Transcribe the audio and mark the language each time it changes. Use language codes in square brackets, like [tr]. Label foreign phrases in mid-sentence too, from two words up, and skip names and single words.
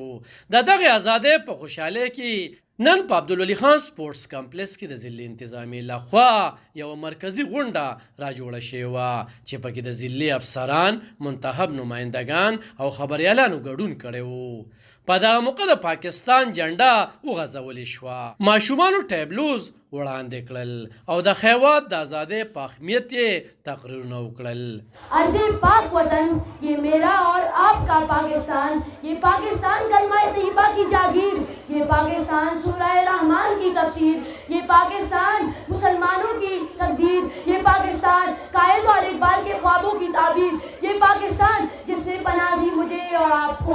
[ps] د دغې ازادۍ په خوشحالۍ کې نن په عبدالولي خان سپورټس کمپلیکس کې د ضلع انتظامیې لخوا یوه مرکزي غونډه را جوړه شوې وه چې پکې د ضلع افسران، منتخب نمایندګان او خبریالانو ګډون کړی و. په دغه موقع د پاکستان جنډه وغځولې شوه، ماشومانو ټیبلوز وړاندې کړل او د هیواد د ازادۍ په اهمیت یې تقریرونه وکړل. [ur] ارضِ پاک وطن یہ میرا اور آپ کا پاکستان، یہ پاکستان کلمہ طیبہ کی جاگیر، یہ پاکستان سورہ رحمان کی تفسیر، یہ پاکستان مسلمانوں کی تقدیر، یہ پاکستان قائد اور اقبال کے خوابوں کی تعبیر، یہ پاکستان جس نے پناہ دی مجھے اور آپ کو.